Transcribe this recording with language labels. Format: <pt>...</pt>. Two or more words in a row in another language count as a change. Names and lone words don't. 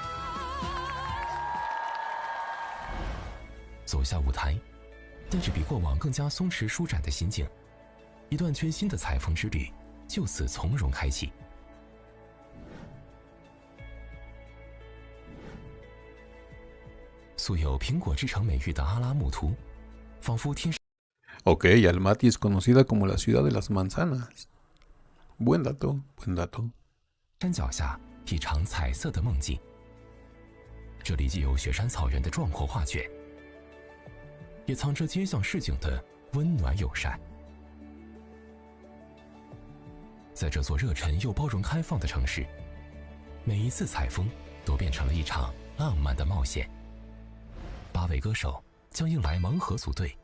<zh>走下舞台，带着比过往更加松弛舒展的心境，一段全新的采风之旅就此从容开启。素有苹果之城美誉的阿拉木图，仿佛天。</zh> <es>Ok, Almaty es conocida como la ciudad de las manzanas. Buen dato, buen dato.</es> <zh>山脚下一场彩色的梦境。这里既有雪山草原的壮阔画卷，也藏着街巷市井的温暖友善。在这座热忱又包容开放的城市，每一次采风都变成了一场浪漫的冒险。8位歌手将迎来盲盒组队。</zh>